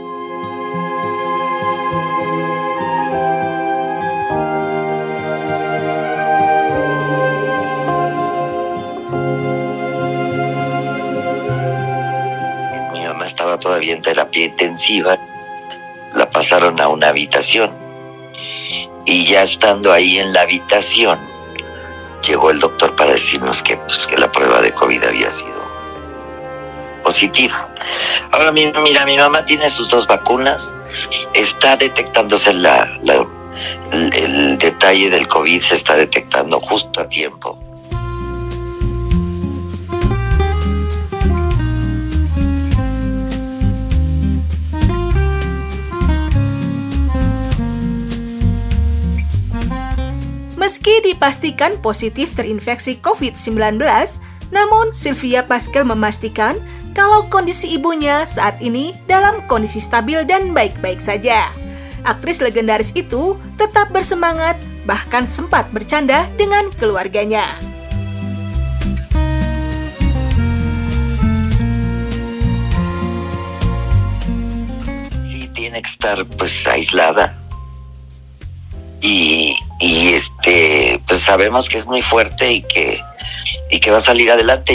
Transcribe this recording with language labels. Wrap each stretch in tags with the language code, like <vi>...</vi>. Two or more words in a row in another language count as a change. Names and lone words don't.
<es>Estaba todavía en terapia intensiva, la pasaron a una habitación y ya estando ahí en la habitación llegó el doctor para decirnos que la prueba de COVID había sido positiva. Ahora mira, mi mamá tiene sus 2 vacunas, está detectándose el detalle del COVID, se está detectando justo a tiempo.</es> <id>Meski dipastikan positif terinfeksi COVID-19, namun Sylvia Pasquel memastikan kalau kondisi ibunya saat ini dalam kondisi stabil dan baik-baik saja. Aktris legendaris itu tetap bersemangat, bahkan sempat bercanda dengan keluarganya.</id> <es>Sí, tiene que estar pues aislada. Y pues sabemos que es muy fuerte y que va a salir adelante.</es>